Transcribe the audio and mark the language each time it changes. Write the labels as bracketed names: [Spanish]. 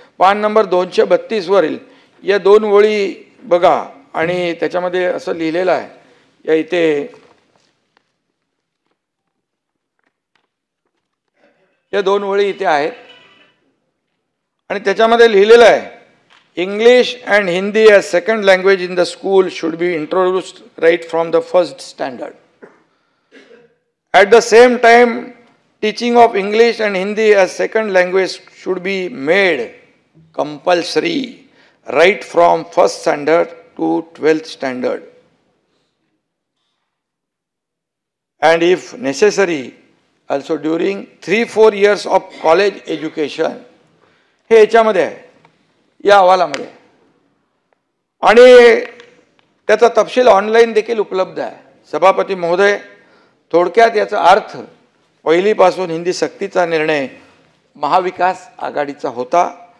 [Marathi] पान नंबर 232 वरील या 2 ओळी बघा आणि त्याच्यामध्ये असं लिहिलेलं आहे, या इथे या 2 ओळी इथे आहेत आणि त्याच्यामध्ये लिहिलेलं आहे, [English] English and Hindi as second language in the school should be introduced right from the first standard. At the same time, teaching of English and Hindi as second language should be made compulsory right from first standard to 12th standard. And if necessary, also during 3-4 years of college education. [Marathi] हे याच्यामध्ये आहे, या अहवालामध्ये. आणि त्याचा तपशील online देखील उपलब्ध आहे. सभापती महोदय, थोडक्यात याचा अर्थ पहिलीपासून हिंदी सक्तीचा निर्णय महाविकास आघाडीचा होता.